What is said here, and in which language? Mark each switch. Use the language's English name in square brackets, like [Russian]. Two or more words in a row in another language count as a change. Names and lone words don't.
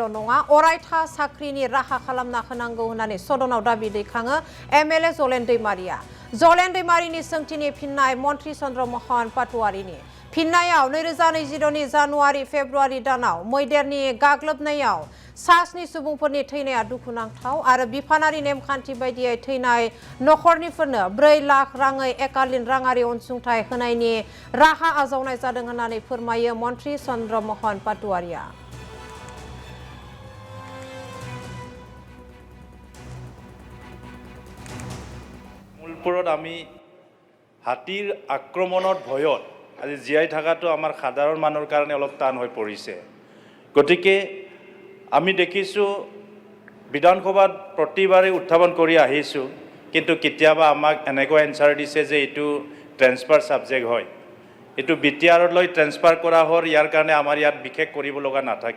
[Bodo] नङा अरायथा साख्रिनि राहा खालामना होनांगौ होननानै सदनाव दाबि दैखाङो एमएलए जलेन दैमारिनि सोंथिनि फिननाय मन्त्रि चन्द्रमोहन पाटवारिनि फिननायाव 2022 जानुवारि फेब्रुवारि दानाव मैदेरनि गाग्लोबनायाव सास्नि सुबुंफोरनि थैनाया दुखुनांथाव आरो बिफानारि नेमखान्थि बायदियै थैनाय नखरनिफोरनो 4 लाख राङै एकालिन राङारि अनसुंथाइ होनायनि राहा आजावनाय जादों होननानै फोरमायो मन्त्रि चन्द्रमोहन पाटवारिया। [Assamese] মূলপুৰত আমি হাতীৰ আক্ৰমণৰ ভয়ত আজি জীয়াই থকাটো আমাৰ সাধাৰণ মানুহৰ কাৰণে অলপ টান হৈ পৰিছে। গতিকে আমি দেখিছোঁ বিধানসভাত প্ৰতিবাৰে উত্থাপন কৰি আহিছোঁ, কিন্তু কেতিয়াবা আমাক এনেকুৱা এনচাৰ দিছে যে এইটো [English] transfer subject [Assamese] হয়, এইটো বিটিআৰলৈ ট্ৰেন্সফাৰ কৰা হ'ল, ইয়াৰ কাৰণে আমাৰ ইয়াত বিশেষ কৰিব লগা নাথাকে।